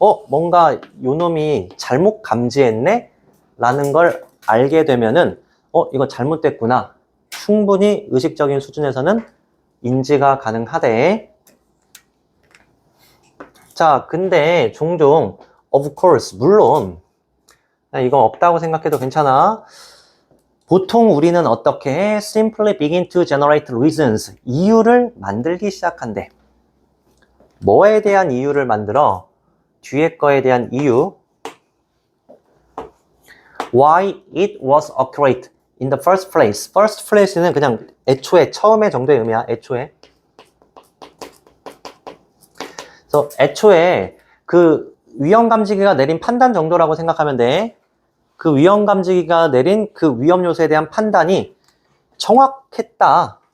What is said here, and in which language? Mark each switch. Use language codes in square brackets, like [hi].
[ko] 뭔가 요 놈이 잘못 감지했네? 라는 걸 알게 되면은 이거 잘못됐구나. 충분히 의식적인 수준에서는 인지가 가능하대. 자, 근데 종종 [en] of course, [ko] 물론 이거 없다고 생각해도 괜찮아. 보통 우리는 어떻게 해? [en] Simply begin to generate reasons. [ko] 이유를 만들기 시작한대. 뭐에 대한 이유를 만들어? 뒤에 거에 대한 이유. [en] Why it was accurate in the first place. [ko] First place는 그냥 애초에, 처음에 정도의 의미야. 애초에. 그래서 애초에 그 위험감지기가 내린 판단 정도라고 생각하면 돼. 그 위험감지기가 내린 그 위험 요소에 대한 판단이 정확했다.